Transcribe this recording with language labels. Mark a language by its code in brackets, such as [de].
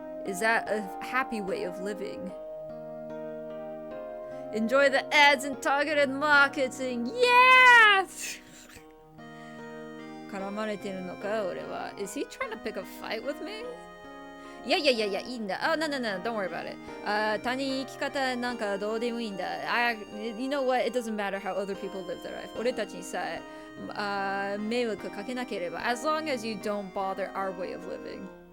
[en] Is that a happy way of living? Enjoy the ads and targeted marketing. [ja] Yes! 絡まれてるのか、俺は. [en] Is he trying to pick a fight with me? Yeah, [ja] いいんだ. [en] Oh, no, don't worry about it. [ja] 他人生き方なんかどうでもいいんだ. [en] You know what? It doesn't matter how other people live their life. [ja] 俺たちにさえ迷惑かけなければ. [en] As long as you don't bother our way of living.